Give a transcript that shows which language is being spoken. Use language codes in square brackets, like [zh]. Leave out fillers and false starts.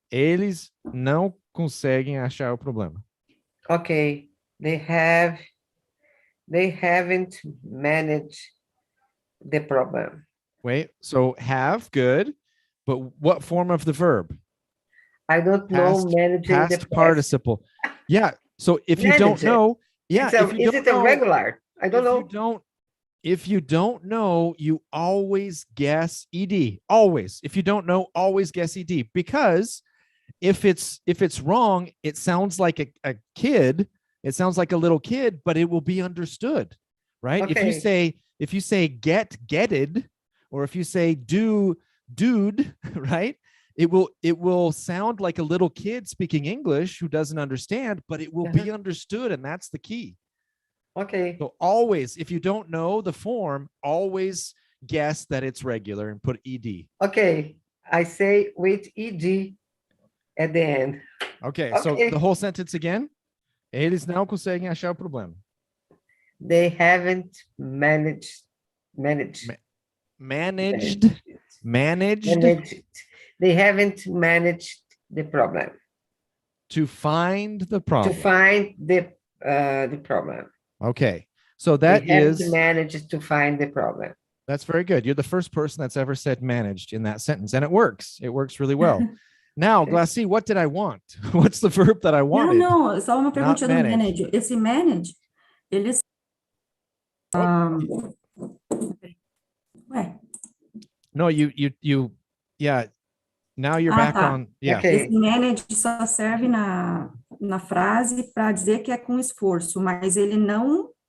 [pt] Eles não conseguem achar o problema. [en] Okay. They haven't managed the problem. Wait, so have, good, but what form of the verb? I don't know. Managing past participle. Yeah. So if you don't know, is it a regular? I don't know. If you don't know, you always guess ed. Always. If you don't know, always guess ed. Because if it's wrong, it sounds like a kid. It sounds like a little kid, but it will be understood, right? Okay. If you say getted, or if you say dude, right? It will sound like a little kid speaking English who doesn't understand, but it will be understood, and that's the key. Okay. So always, if you don't know the form, always guess that it's regular and put ed. Okay. I say with ed at the end. Okay. So the whole sentence again. [pt] Eles não conseguem achar o problema. [en] They haven't managed. They haven't managed the problem. To find the problem. To find the problem. Okay. So that is managed to find the problem. That's very good. You're the first person that's ever said managed in that sentence, and it works. It works really well. Now, Glassy, what did I want? What's the verb that I wanted? [pt] Não, só uma perguntinha do manage. Esse manage, eles... Ué. [en] No, you, yeah. Now you're back on. Yeah. [pt] Esse manage só serve na frase para dizer que é com esforço, mas ele não